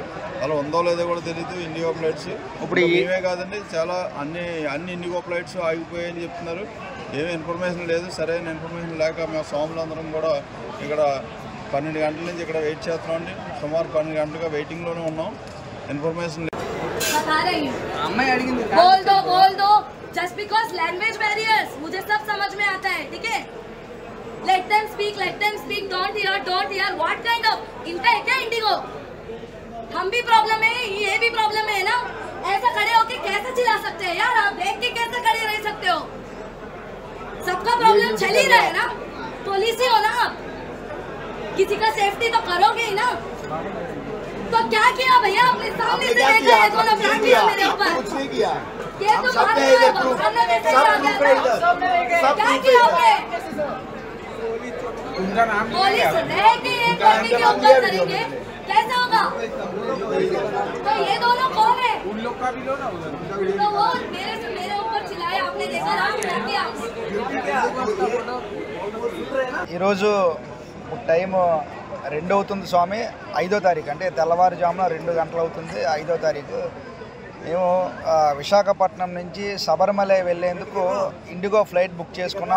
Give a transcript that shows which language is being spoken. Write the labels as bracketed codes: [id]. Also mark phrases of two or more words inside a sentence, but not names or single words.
[te] అలా ఉందో లేదో కూడా తెలియదు ఇండిగో ఫ్లైట్స్. ఇప్పుడు ఏమే కాదండి, చాలా అన్ని ఇండిగో ఫ్లైట్స్ ఆగిపోయాయని చెప్తున్నారు. ఏమీ ఇన్ఫర్మేషన్ లేదు. సరైన ఇన్ఫర్మేషన్ లేక మేము స్వాములందరం కూడా ఇక్కడ 12 గంటల నుంచి ఇక్కడ వెయిట్ చేస్తున్నామండి. సుమారు 12 గంటలుగా వెయిటింగ్లోనే ఉన్నాం. [hi] इन्फॉर्मेशन बोल दो [en] just because language barriers [hi] मुझे सब समझ में आता है, ठीक है. [en] let them speak don't hear what kind of [hi] इनका है क्या [en] इंडिगो. [hi] हम भी प्रॉब्लम है, ये भी प्रॉब्लम है ना. ऐसा खड़े होके कैसे चिल्ला सकते हैं यार. आप देख के कैसे खड़े रह सकते हो. सबका प्रॉब्लम चल ही रहा है ना. पुलिस ही हो ना आप, किसी का सेफ्टी तो करोगे ही ना. तो क्या किया भैया, अपने सामने से लेकर ये दोनों क्या किया मेरे ऊपर. कुछ नहीं किया. ये तो सामने मैसेज आ गया था. क्या किया आपने. उनका नाम पुलिस रह के ये करने के ऊपर करेंगे कैसे होगा. तो ये दोनों कौन है. उन लोग का भी लो ना. तो वो मेरे ऊपर चिल्लाए आपने, देखा ना क्या किया. [te] ఈ రోజు టైం 2 అవుతుంది స్వామి. 5వ తారీఖు అంటే తెల్లవారుజామున 2 గంటలు అవుతుంది. 5వ తారీఖు మేము విశాఖపట్నం నుంచి శబరిమల వెళ్ళేందుకు ఇండిగో ఫ్లైట్ బుక్ చేసుకున్నాం.